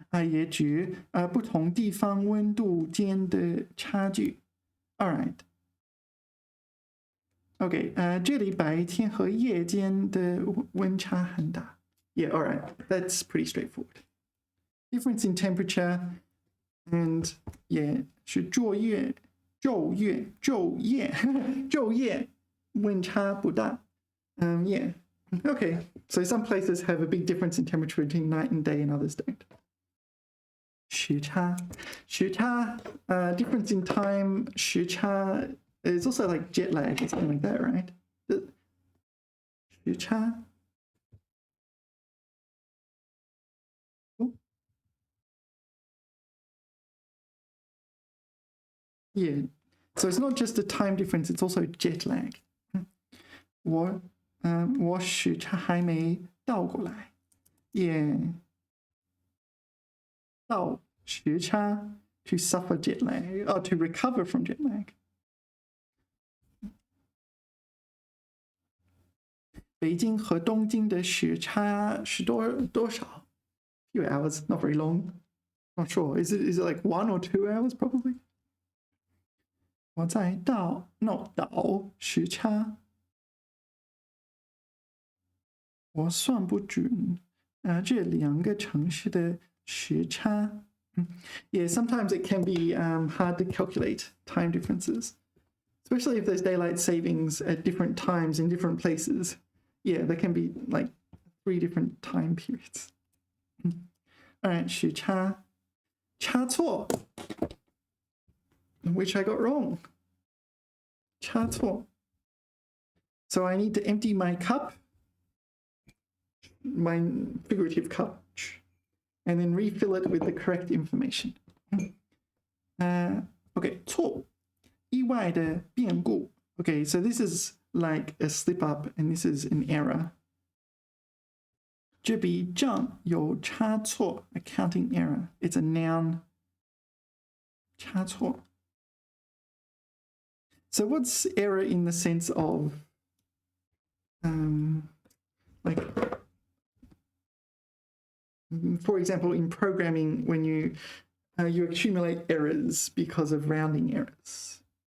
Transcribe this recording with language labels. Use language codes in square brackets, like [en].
[zh] 也指不同地方温度间的差距。 [en] All right. [zh] OK，这里白天和夜间的温差很大。 [en] Yeah, all right. That's pretty straightforward. Difference in temperature and yeah [zh] 是昼夜温差不大。 [en] Yeah. Okay. So some places have a big difference in temperature between night and day, and others don't. 时差 difference in time 时差 is also like jet lag or something like that, right? 时差 Yeah. So it's not just a time difference, it's also jet lag. [zh] 我时差还没倒过来。Yeah. [en] 倒时差 to suffer jet lag or to recover from jet lag. [zh] 北京和东京的时差是多少 ？ [en] Few hours, not very long. Not sure. Is it like 1 or 2 hours probably? [zh] 我在倒时差，我算不准这两个城市的时差。 [en] Yeah, sometimes it can be hard to calculate time differences, especially if there's daylight savings at different times in different places. Yeah, there can be like 3 different time periods. All right, 时差错 which I got wrong. 差错 So I need to empty my cup, my figurative cup, and then refill it with the correct information. Okay, 错 [zh] 意外的变故 [en] Okay, so this is like a slip up and this is an error. [zh] 这笔账有差错 [en] accounting error. It's a noun. 差错 So what's error in the sense of like, for example, in programming, when you accumulate errors because of rounding errors.